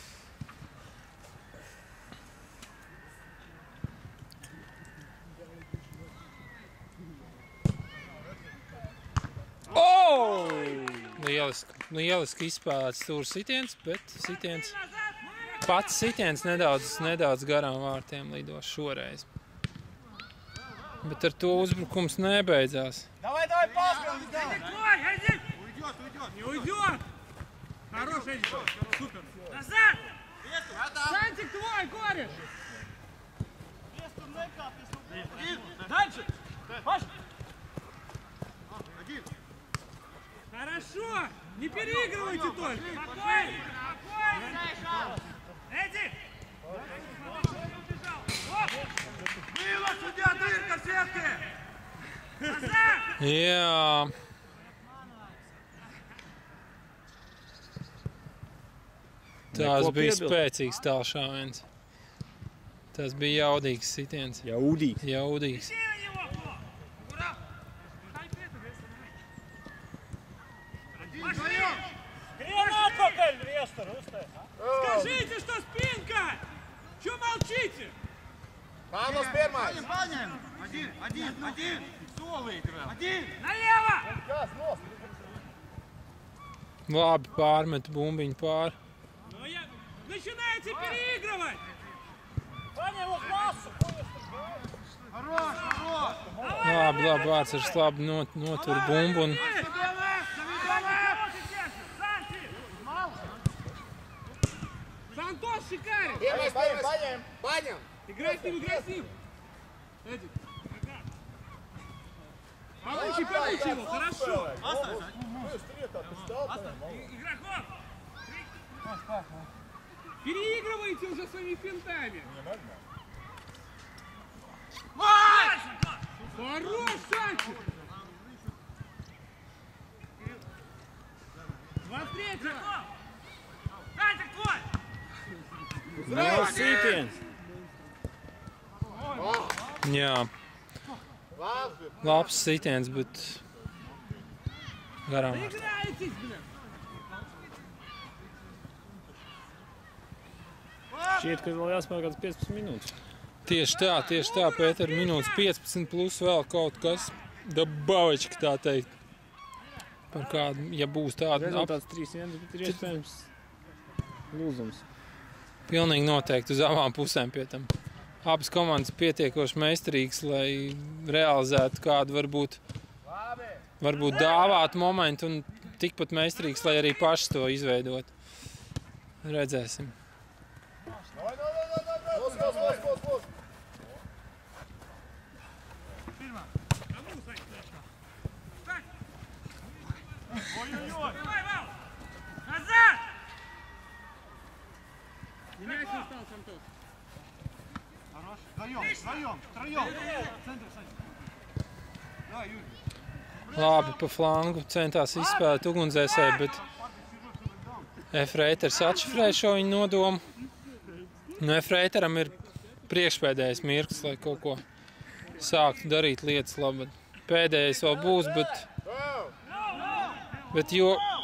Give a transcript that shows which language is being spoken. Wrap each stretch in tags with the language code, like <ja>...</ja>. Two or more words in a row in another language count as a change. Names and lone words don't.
<lv>Lieliski izspēlēts stūra sitiens, bet pats sitiens nedaudz garām vārtiem lidos šoreiz. Bet ar to uzbrukums nebeidzās.</lv> <ru>Давай, пас, давай! Не уйдет! Хороший, супер! Назад! Сантик твой, кореш! Дальше! Паш! Хорошо! Не переигрывайте только! Спокойно! Эдик! Было, судья, дырка в сетке!</ru> <lv>Jā. Tās bija spēcīgs tālšāviens. Tas bija jaudīgs sitiens. Jaudīgs.</lv> <ru>Скажите, что спинка! Чего молчите? Павлов первый! Один! Соло играл! Один! Налево!</ru> <lv>Labi, pārmet bumbiņu pāri.</lv> <ru>Начинаете переигрывать! Ваня, его классу!</ru> <lv>Labi, Vārtsars labi notur bumbu un...</lv> <ru>Сантос, шикарен!</ru> <lv>Paņem!</lv> <ru>Играй с ним! Эдик. Помучи его, хорошо! Игроков! Переигрывайте уже своими финтами! Хорош, Санчо! 23-го! Санчо, твой!</ru> <lv>Nav sītiens. Jā. Labs sitiens, bet garām.</lv> <ru>Играйтесь, блин!</ru> <lv>Šķiet, ka vēl jāspēlē kāds 15 minūtes. Tieši tā, Pēter, minūtes 15 plus vēl kaut kas dabavički, tā teikt. Par kādu, ja būs tāda... Rezultāts 3-1, bet ir iespējams lūzums. Pilnīgi noteikti uz abām pusēm pie tam. Abas komandas pietiekoši meistarīgas, lai realizētu kādu varbūt dāvātu momentu un tikpat meistarīgas, lai arī paši to izveidot. Redzēsim.</lv> <ru>Назад! Не мяч не стал, Сантос. Хорош. Вдвоем. Центр, Саня. Давай, Юрий.</ru> <lv>Labi, pa flangu centās izspēlēt ugunsdzēsēju, bet Efreiters atšifrēja šo viņa nodomu. Nu, Efreiteram ir priekšpēdējais mirklis, lai kaut ko sāktu darīt lietas labi. Pēdējais vēl būs, bet jo...</lv>